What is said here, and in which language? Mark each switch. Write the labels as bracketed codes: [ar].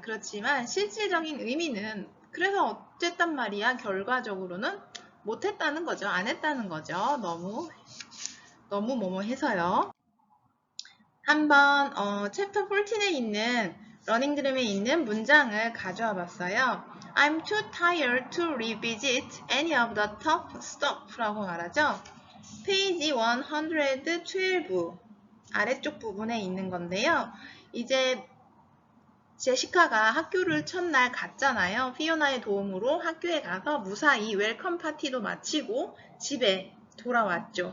[ko] 그렇지만 실질적인 의미는 그래서 어쨌단 말이야 결과적으로는 못했다는 거죠. 안 했다는 거죠. 너무 뭐뭐해서요. 한번 챕터 14에 있는 러닝 드림에 있는 문장을 가져와 봤어요. [en] I'm too tired to revisit any of the top stuff [ko] 라고 말하죠. 페이지 112 아래쪽 부분에 있는 건데요. 이제 제시카가 학교를 첫날 갔잖아요. 피오나의 도움으로 학교에 가서 무사히 웰컴 파티도 마치고 집에 돌아왔죠.